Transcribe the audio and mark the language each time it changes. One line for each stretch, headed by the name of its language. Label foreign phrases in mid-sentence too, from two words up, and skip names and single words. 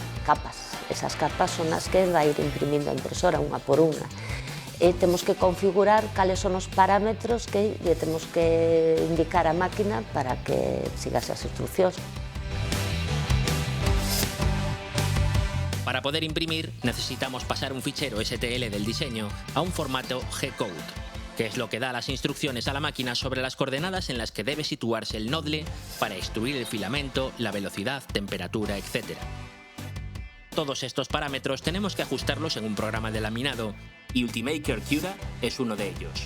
Galician: Esas capas son as que vai ir imprimindo a impresora unha por unha. e temos que configurar cales son os parámetros que lle temos que indicar á máquina para que sigase as instruccións.
Spanish: Para poder imprimir, necesitamos pasar un fichero STL del diseño a un formato G-Code, que es lo que da las instrucciones a la máquina sobre las coordenadas en las que debe situarse el nodle para extruir el filamento, la velocidad, temperatura, etc. Todos estos parámetros tenemos que ajustarlos en un programa de laminado, y Ultimaker Cura es uno de ellos.